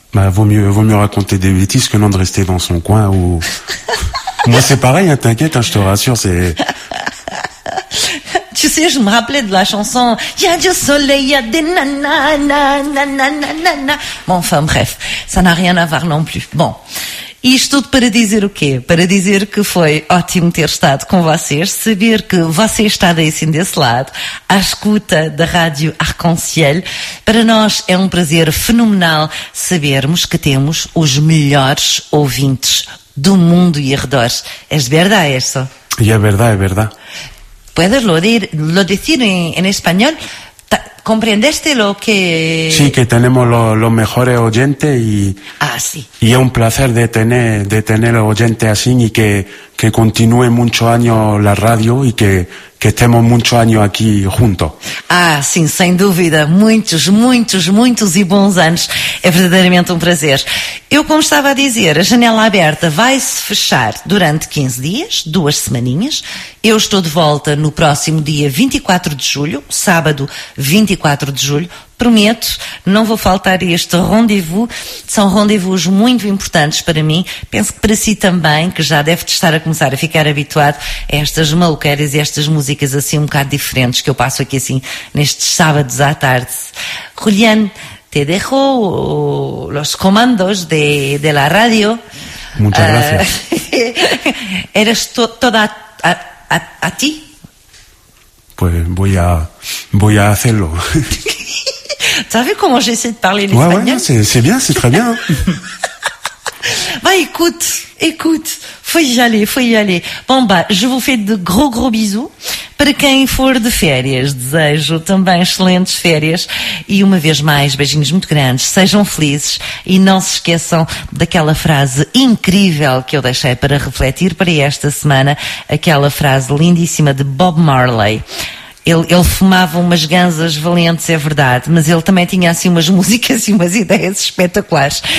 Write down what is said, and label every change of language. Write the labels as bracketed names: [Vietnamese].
[French] Bah vaut mieux raconter des bêtises que non de rester dans son coin ou. Moi c'est pareil, hein, t'inquiète, hein, je te rassure, c'est. Tu sais, je me rappelais de la chanson « Il y a du soleil, il y a des nanana ». Bon, enfin bref, ça n'a rien à voir non plus. [Portuguese] Bon, isto tudo para dizer o quê? Para dizer que foi ótimo ter estado com vocês, saber que você está assim desse lado, à escuta da Rádio Arc-en-Ciel. Para nós é um prazer fenomenal sabermos que temos os melhores ouvintes do mundo e arredores. É verdade, isso? É verdade, é verdade. [Spanish] Puedes lo decir en español, ¿Comprendiste lo que...? Sí, que tenemos los mejores oyentes y... Ah, sí. Y es un placer de tener oyentes así y que continúe muchos años la radio y que estemos muchos años aquí juntos. Ah, sí, sin duda. Muchos, muchos, muchos y buenos años. Es verdaderamente un placer. Yo, como estaba a decir, la janela abierta va a se fechar durante 15 días, [Portuguese] duas semaninhas. [Spanish] Yo estoy [Portuguese] de volta no próximo día 24 de julho, sábado 24 de julho. Prometo, não vou faltar a este rendezvous. São rendezvous muito importantes para mim. Penso que para si também, que já deve estar a começar a ficar habituado a estas maluqueiras e estas músicas assim um bocado diferentes que eu passo aqui assim nestes sábados à tarde. [Spanish] Julián, te dejo los comandos de la radio. Muchas gracias. Eres toda a ti. Pues voy a hacerlo. ¿Sabes cómo [French] j'essaie de parler l'espagnol? Ouais, ouais, c'est bien, c'est très bien. Bah, écoute, faut y aller. Bon, bah, je vous fais de gros bisous. [Portuguese] Para quem for de férias, desejo também excelentes férias. E uma vez mais, beijinhos muito grandes. Sejam felizes e não se esqueçam daquela frase incrível que eu deixei para refletir para esta semana. Aquela frase lindíssima de Bob Marley. Ele fumava umas ganzas valentes, é verdade, mas ele também tinha assim umas músicas e umas ideias espetaculares.